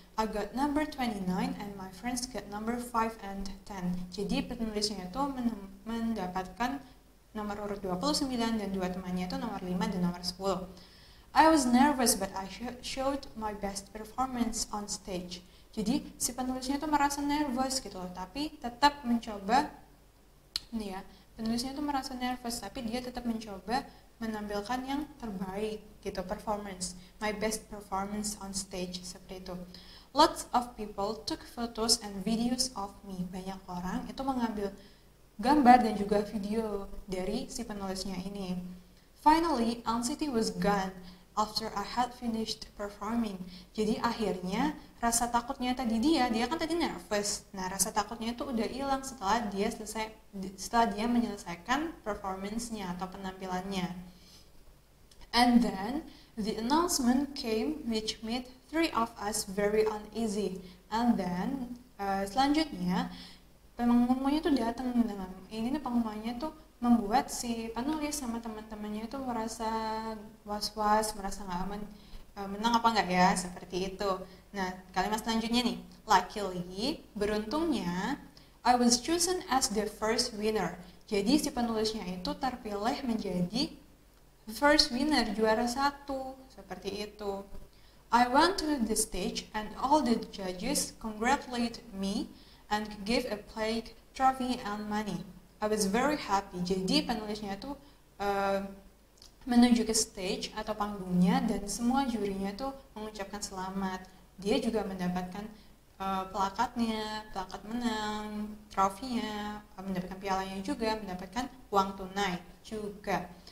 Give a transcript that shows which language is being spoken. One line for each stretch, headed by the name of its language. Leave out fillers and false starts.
English: I got number 29 and my friends got number 5 and 10.
Indonesian: Jadi penulisnya itu mendapatkan nomor urut 29 dan dua temannya itu nomor 5 dan nomor 10.
English: I was nervous but I showed my best performance on stage.
Indonesian: Jadi si penulisnya itu merasa nervous gitu loh, tapi tetap mencoba, nih ya, penulisnya itu merasa nervous tapi dia tetap mencoba menampilkan yang terbaik gitu, performance,
English: my best performance on stage,
Indonesian: seperti itu.
English: Lots of people took photos and videos of me.
Indonesian: Banyak orang itu mengambil gambar dan juga video dari si penulisnya ini.
English: Finally, anxiety was gone after I had finished performing.
Indonesian: Jadi akhirnya rasa takutnya dia kan tadi nervous. Nah, rasa takutnya itu udah hilang setelah dia menyelesaikan performance-nya atau penampilannya.
English: And then the announcement came which made three of us very uneasy. And then
Indonesian: selanjutnya pengumumannya tuh datang. Ini pengumumannya tuh membuat si penulis sama teman-temannya itu merasa was-was, merasa nggak aman, menang apa nggak ya, seperti itu. Nah, kalimat selanjutnya nih,
English: luckily,
Indonesian: beruntungnya,
English: I was chosen as the first winner.
Indonesian: Jadi si penulisnya itu terpilih menjadi first winner, juara 1, seperti itu.
English: I went to the stage and all the judges congratulated me and gave a plaque, trophy, and money. I was very happy.
Indonesian: Jadi penulisnya tuh menuju ke stage atau panggungnya dan semua jurinya tuh mengucapkan selamat. Dia juga mendapatkan plakat menang, trofinya, mendapatkan pialanya juga, mendapatkan uang tunai juga.